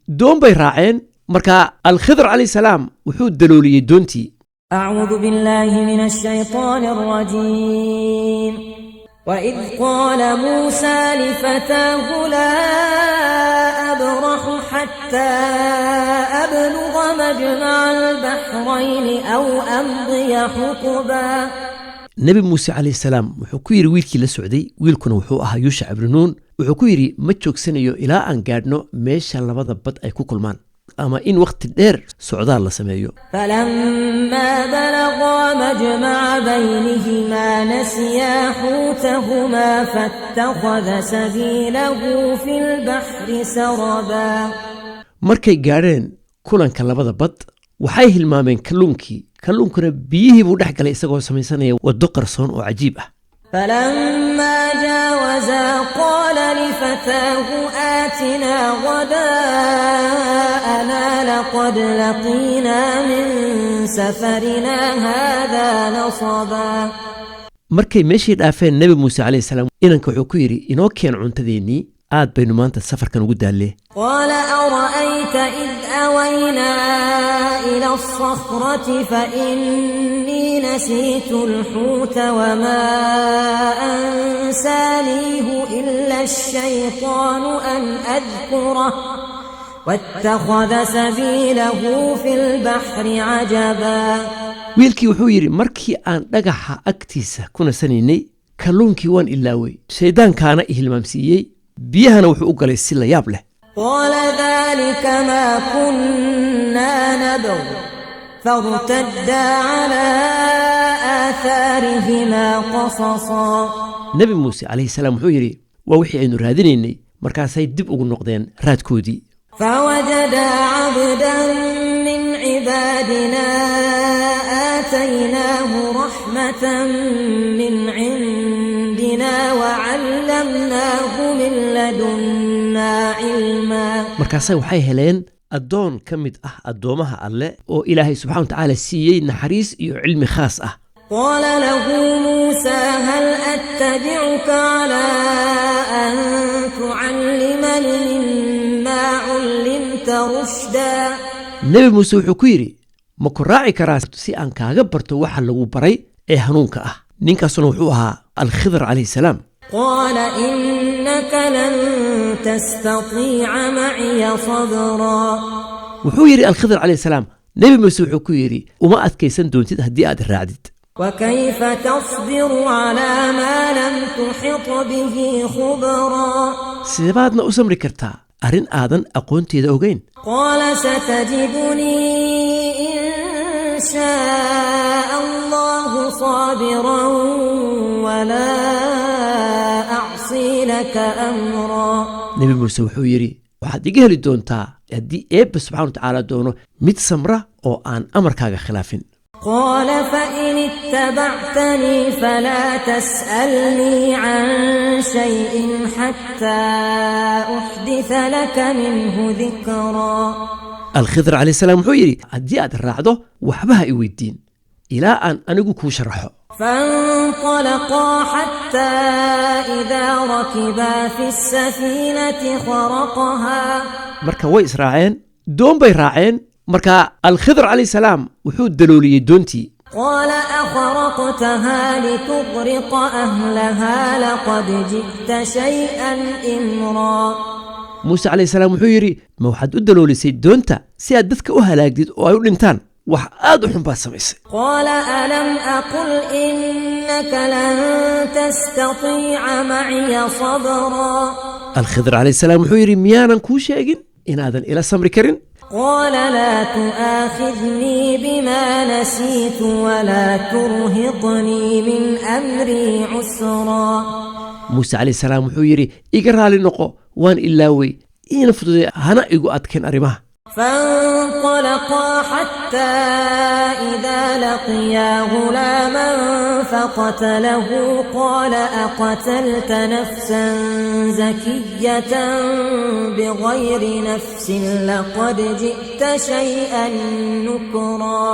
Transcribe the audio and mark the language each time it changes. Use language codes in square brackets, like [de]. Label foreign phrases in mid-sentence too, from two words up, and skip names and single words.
[so] doon bay raaceen marka alkhidr [ar] عليه السلام [so] wuxuu dalooliyey doontii. [ar] أعوذ بالله من الشيطان الرجيم. وإذ قال موسى لفتاه لا أبرح حتى أبلغ مجمع البحرين أو أمضي حقبا. [so] nebi muuse [ar] عليه السلام [so] wuxuu ku yidhi wiilkii la socday, wiilkuna wuxuu ahaa yuushac ibnu nuun, wuxuu ku yidhi ma joogsanayo ilaa aan gaadhno meesha labada bad ay ku kulmaan ama in waqti dheer socdaal la sameeyo. [ar] فلما بلغا مجمع بينهما نسيا حوتهما فاتخذ سبيله في البحر سربا. [so] markay gaadheen kulanka labada bad waxay hilmaameen kalluunkuna biyihii buu dhex galay isagoo samaysanaya waddo qarsoon oo cajiib ah. [ar] فلما جاوزا قال لفتاه آتنا غداءنا لقد لقينا من سفرنا هذا نصبا. [so] markay meeshii dhaafeen nebi muuse [ar] عليه السلام [so] inanka wuxuu ku yidhi inoo keen cuntadeennii aad baynu maanta safarkan ugu daallee. [ar] قال أرأيت إذ أوينا إلى الصخرة فإني نسيت الحوت وما أنسانيه إلا الشيطان أن أذكره واتخذ سبيله في البحر عجبا. [so] wiilkii wuxuu yidhi markii aan dhagaxa agtiisa ku nasanaynay kalluunkii waan ilaaway, shayddaankaana i hilmaamsiiyey, biyahana wuxuu u galay si la yaab leh. [ar] قال ذلك ما كنا نبغ فارتدا على آثارهما قصصا. [so] nebi muuse [ar] عليه السلام [so] wuxuu yidhi waa wixii aynu raadinaynay, markaasay dib ugu noqdeen raadkoodii. [ar] فوجدا عبدا من عبادنا آتيناه رحمة من عندنا وعلمناه من لدنا علما. [so] markaasay waxay heleen addoon ka mid ah addoomaha alle oo ilaahay [ar] سبحانه وتعالى [so] siiyey naxariis iyo cilmi khaas ah. [ar] قال له موسى هل أتبعك على أن تعلمني مما علمت رشدا. [so] nebi muuse wuxuu ku yidhi ma ku raaci karaa si aan kaaga barto waxa lagu baray ee hanuunka ah. ninkaasuna wuxuu ahaa alkhidr [ar] عليه السلام. قال إنك لن تستطيع معي صبرا. [so] wuxuu yidhi alkhidr [ar] عليه السلام [so] nebi muuse wuxuu ku yidhi uma adkaysan doontid haddii aad raacdid. [ar] وكيف تصبر على ما لم تحط به خبرا. [so] sidebaadna u samri kartaa arrin aadan aqoonteeda ogeyn. [ar] قال ستجدني إن شاء الله صابرا ولا أعصي لك أمرا. [so] nebi muuse wuxuu yidhi waxaad iga heli doontaa haddii eebba [ar] سبحانه وتعالى [so] doono mid samra oo aan amarkaaga khilaafin. [ar] قال فإن اتبعتني فلا تسألني عن شيء حتى أحدث لك منه ذكرا. [so] alkhidr [ar] عليه السلام [so] wuxuu yidhi haddii aad raacdo waxba ha i weydiin ilaa aan anigu kuu sharaxo. [ar] فانطلقا حتى إذا ركبا في السفينة خرقها. [so] marka way israaceen doon bay raaceen marka alkhidr [ar] عليه السلام [so] wuxuu dalooliyey doontii. [ar] قال أخرقتها لتغرق أهلها لقد جئت شيئا إمرا. [so] muuse [ar] عليه السلام [so] wuxuu yidhi ma waxaad u daloolisay doonta si aad dadka u halaagdid oo ay u dhintaan, wax aad u xun baad samaysay. [ar] قال ألم أقل إنك لن تستطيع معي صبرا. [so] alkhidr [ar] عليه السلام [so] wuxuu yidhi miyaanan kuu sheegin inaadan ila samri karin. [ar] قال لا تؤاخذني بما نسيت ولا ترهقني من أمري عسرا. [so] muuse [ar] عليه السلام [so] wuxuu yidhi iga raali noqo waan ilaawey iina fududay hana igu adkeen arrimaha. [ar] فانطلقا حتى إذا لقيا غلاما فقتله قال أقتلت نفسا زكية بغير نفس لقد جئت شيئا نكرا.